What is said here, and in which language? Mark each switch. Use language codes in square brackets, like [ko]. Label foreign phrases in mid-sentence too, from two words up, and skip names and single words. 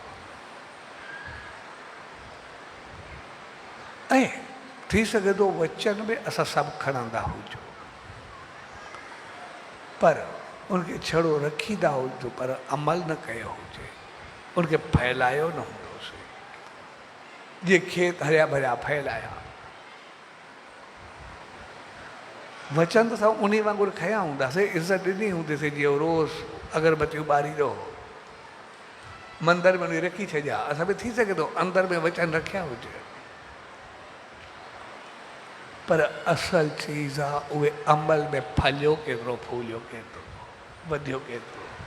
[sd] ऐं थी सघे थो वचन में असां सभु खणंदा हुजूं, पर उनखे छड़ो रखींदा हुजो पर अमल न कयो हुजे, उनखे फैलायो न हूंदोसीं। जीअं खेत हरिया भरिया फैलाया, वचन त असां उन वांगुरु खया हूंदासीं, इज़त ॾिनी हूंदीसीं, जीअं रोज़ अगरबत्तियूं ॿारींदो, मंदर में उन रखी छॾिया, असां बि थी सघे थो अंदर में वचन रखिया हुजे, पर असल चीज़ आहे उहे अमल में फलियो केतिरो, फूलियो केतिरो, वधियो केतिरो।